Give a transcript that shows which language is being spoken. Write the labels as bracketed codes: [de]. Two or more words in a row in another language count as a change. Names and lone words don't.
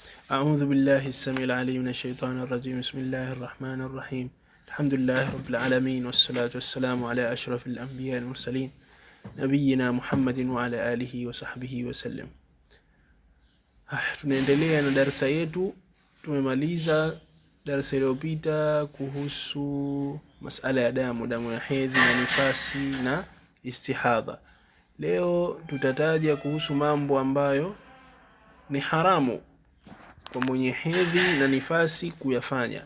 [ar] أعوذ بالله السميع العليم من الشيطان الرجيم. بسم الله الرحمن الرحيم. الحمد لله رب العالمين، والصلاة والسلام على أشرف الأنبياء المرسلين نبينا محمد وعلى آله وصحبه وسلم. [sw] Tunaendelea na darasa yetu. Tumemaliza darasa iliyopita kuhusu masala ya damu ya hedhi na nifasi na istihadha. Leo tutataja kuhusu mambo ambayo ni haramu kwa mwenye hedhi na nifasi kuyafanya.